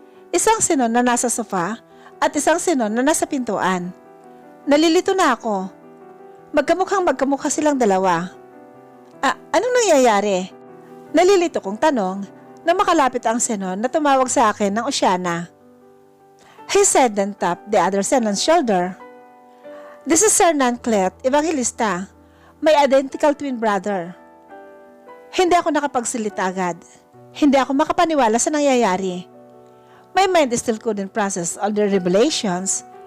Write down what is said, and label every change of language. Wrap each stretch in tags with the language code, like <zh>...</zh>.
<tl>Isang Sinon na nasa sofa at isang Sinon na nasa pintuan. Nalilito na ako. Magkamukhang magkamukha silang dalawa. Anong nangyayari? Nalilito kong tanong na makalapit ang Sinon na tumawag sa akin ng Oceana.</tl> <en>He said then tapped the other Sinon's shoulder. This is Sir Nanclet, Evangelista, my identical twin brother.</en> <tl>Hindi ako nakapagsalita agad. Hindi ako makapaniwala sa nangyayari.</tl> <en>My mind still couldn't process all the revelations.</en>